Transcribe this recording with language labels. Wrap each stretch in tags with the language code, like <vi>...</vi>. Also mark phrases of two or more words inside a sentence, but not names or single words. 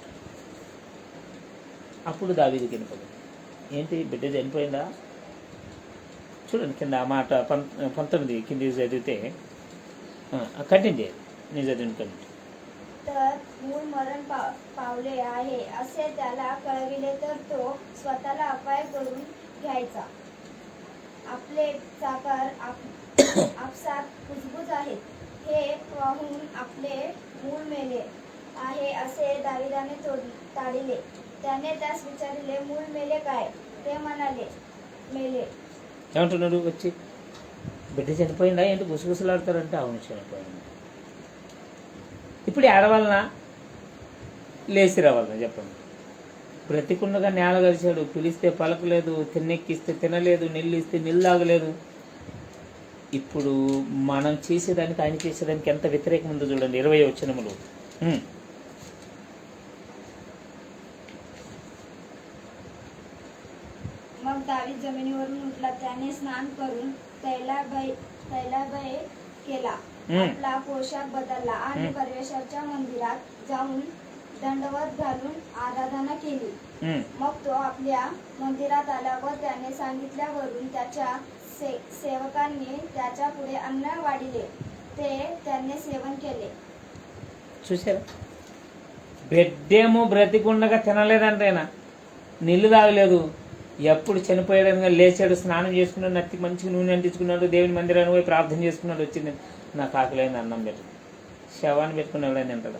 <te>అప్పుడు దావీదు వినపడు, ఏంటి బిడ్డ చనిపోయిందా? చూడండి కింద ఆ మాట 19 కింద చదివితే कंटिन्यू दे निज दिन कंटिन्यू</te> <mr>तर मूळ मरण पावले आहे असे त्याला कळविले तर तो स्वतःला अपाय करून घ्यायचा. आपले चाकर आपसात कुजबुज आहेत हे पाहून आपले मूळ मेले आहे असे दाविदाने ताडिले. त्याने त्यास विचारले, मूळ मेले काय? ते म्हणाले, मेले.</mr> <te>ఏమంటున్నాడు వచ్చి, బిడ్డ చనిపోయిందా ఏంటి గుసగుసలాడతారంటే అవును చనిపోయింది. ఇప్పుడు ఏడవాలనా లేచి రావాలనా చెప్పండి? బ్రతికుండగా నేల గలిచాడు, పిలిస్తే పలకలేదు, తిన్నెక్కిస్తే తినలేదు, నీళ్ళు ఇస్తే నీళ్ళు తాగలేదు. ఇప్పుడు మనం చేసేదానికి ఆయన చేసేదానికి ఎంత వ్యతిరేకం ఉందో చూడండి. 20వ వచనములు</te> <mr>मग दावीद जमिनीवरून उठला, त्याने स्नान करून तैलाभय केला, आपला पोशाख बदलला आणि परमेश्वराच्या मंदिरात जाऊन दंडवत घालून आराधना केली. मग तो आपल्या मंदिरात आला व त्याने सांगितल्यावरून त्याच्या सेवकांनी त्याच्या पुढे अन्न वाढिले. ते त्याने सेवन केले.</mr> <te>చూసారా, బిడ్డేమో బ్రతికుండగా తినలేదంటేనా, నీళ్ళు తాగలేదు. ఎప్పుడు చనిపోయాడని లేచాడు, స్నానం చేసుకున్నాడు, నత్తికి మంచిగా నూనె అంటించుకున్నాడు, దేవుని మందిరానికి పోయి ప్రార్థన చేసుకున్నాడు. వచ్చింది నాకు ఆకలైంది అన్నం పెట్టు. శవాన్ని పెట్టుకుని ఎవరైనా తింటాడా?</te>